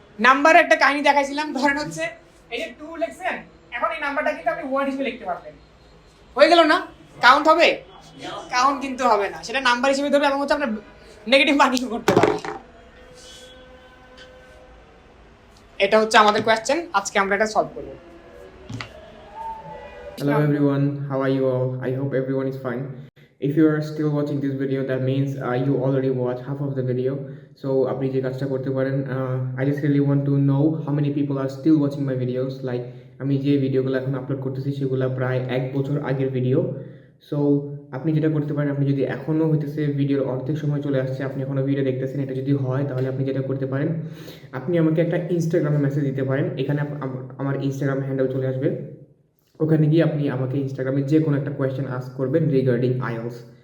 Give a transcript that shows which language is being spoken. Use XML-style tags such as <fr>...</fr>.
<bn>নাম্বারে একটা কাহিনী দেখাইছিলাম, ধরেন হচ্ছে এই যে 2 লিখছেন, এখন এই নাম্বারটা কিন্তু আপনি ওয়ার্ড হিসেবে লিখতে পারবেন, হয়ে গেল না? কাউন্ট হবে? কাউন্ট কিন্তু হবে না, সেটা নাম্বার হিসেবে ধরবে এবং হচ্ছে আপনার নেগেটিভ মার্কিং করতে পারবেন। এটা হচ্ছে আমাদের কোয়েশ্চেন, আজকে আমরা এটা সলভ করব।</bn> <en>Hello everyone, how are you all? I hope everyone is fine. If you are still watching this video, that means you already watched half of the video. So</en> <bn>আপনি যে কাজটা করতে পারেন,</bn> <en>I just really want to know how many people are still watching my videos.</en> <bn>Like আমি যে ভিডিওগুলো এখন upload করতেছি সেগুলো প্রায় 1 বছর আগের ভিডিও। সো আপনি যেটা করতে পারেন, আপনি যদি এখনও হইতেছে ভিডিওর অর্ধেক সময় চলে আসছে, আপনি এখনও ভিডিও দেখতেছেন, এটা যদি হয় তাহলে আপনি যেটা করতে পারেন, আপনি আমাকে একটা ইনস্টাগ্রামে মেসেজ দিতে পারেন। এখানে আমার ইনস্টাগ্রাম হ্যান্ডেল চলে আসবে, ওখানে গিয়ে আপনি আমাকে ইনস্টাগ্রামে যে কোনো একটা কোয়েশ্চেন আস্ক করবেন রিগার্ডিং আইএলটিএস।</bn>